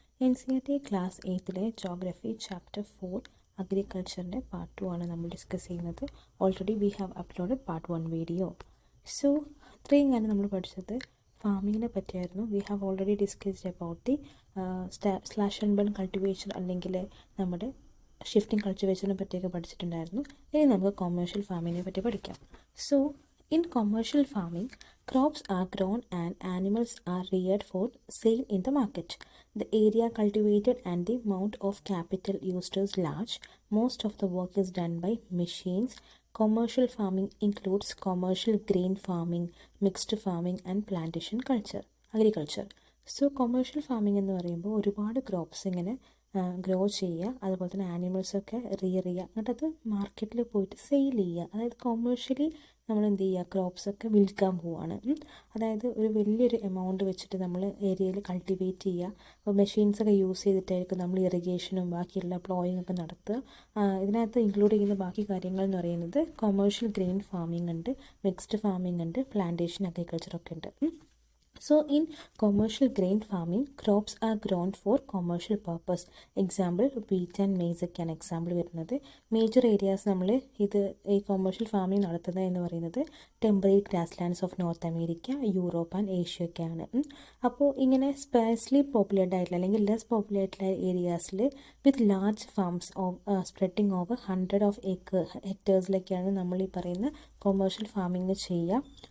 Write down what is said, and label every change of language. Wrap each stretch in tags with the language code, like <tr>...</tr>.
<ml>NCERT Class 8ലെ Geography Chapter 4 Agriculture Part 2 ആണ് നമ്മൾ discuss ചെയ്യുന്നത്.</ml> <en>Already we have uploaded part 1 video.</en> <ml>So ഇത്രയും കാര്യം നമ്മൾ പഠിച്ചത് ഫാമിങ്ങിനെ പറ്റിയായിരുന്നു.</ml> <en>we have already discussed about the slash and burn cultivation</en> <ml>അല്ലെങ്കിൽ നമ്മുടെ ഷിഫ്റ്റിംഗ് കൾട്ടിവേഷനെ പറ്റിയൊക്കെ പഠിച്ചിട്ടുണ്ടായിരുന്നു. ഇനി നമുക്ക് കൊമേഴ്ഷ്യൽ ഫാമിങ്ങിനെ പറ്റി പഠിക്കാം.</ml> <en>So in commercial farming, crops are grown and animals are reared for sale in the market. The area cultivated and the amount of capital used is large. Most of the work is done by machines. Commercial farming includes commercial grain farming, mixed farming and plantation agriculture.</en> <ml>So commercial farming എന്ന് പറയുമ്പോൾ ഒരുപാട് crops ഇങ്ങനെ grow ചെയ്യുക, അതുപോലെ തന്നെ ആനിമൽസൊക്കെ rear ചെയ്യുക, എന്നിട്ട് അത് മാർക്കറ്റിൽ പോയിട്ട് സെയിൽ ചെയ്യുക. അതായത് കൊമേഴ്ഷ്യലി നമ്മൾ എന്ത് ചെയ്യുക, ക്രോപ്സൊക്കെ വിൽക്കാൻ പോവുകയാണ്. അതായത് ഒരു വലിയൊരു എമൗണ്ട് വെച്ചിട്ട് നമ്മൾ ഏരിയയിൽ കൾട്ടിവേറ്റ് ചെയ്യുക. അപ്പോൾ മെഷീൻസൊക്കെ യൂസ് ചെയ്തിട്ടായിരിക്കും നമ്മൾ ഇറിഗേഷനും ബാക്കിയുള്ള പ്ലോയിങ് ഒക്കെ നടത്തുക. ഇതിനകത്ത് ഇൻക്ലൂഡ് ചെയ്യുന്ന ബാക്കി കാര്യങ്ങൾ എന്ന് പറയുന്നത് കൊമേഴ്ഷ്യൽ ഗ്രെയിൻ ഫാമിംഗ് ഉണ്ട്, മിക്സ്ഡ് ഫാമിംഗ് ഉണ്ട്, പ്ലാന്റേഷൻ അഗ്രികൾച്ചറൊക്കെ ഉണ്ട്.</ml> <en>So in commercial grain farming, crops are grown for commercial purpose. Example, wheat and maize</en> <ml>ഒക്കെയാണ് എക്സാമ്പിൾ വരുന്നത്. മേജർ ഏരിയാസ് നമ്മൾ ഈ കൊമേഴ്ഷ്യൽ ഫാമിംഗ് നടത്തുന്നത് എന്ന് പറയുന്നത്</ml> <en>temporary grasslands of North America, Europe and Asia</en> <ml>ഒക്കെയാണ്. അപ്പോൾ ഇങ്ങനെ സ്പേഴ്സ്ലി പോപ്പുലേറ്റഡ് ആയിട്ടുള്ള അല്ലെങ്കിൽ less populated ഏരിയാസിൽ</ml> <en>with large farms spreading over 100 of</en> <ml>ഹെക്ടേഴ്സിലൊക്കെയാണ് നമ്മൾ ഈ പറയുന്ന കൊമേഴ്ഷ്യൽ ഫാമിംഗ് ചെയ്യുക.</ml>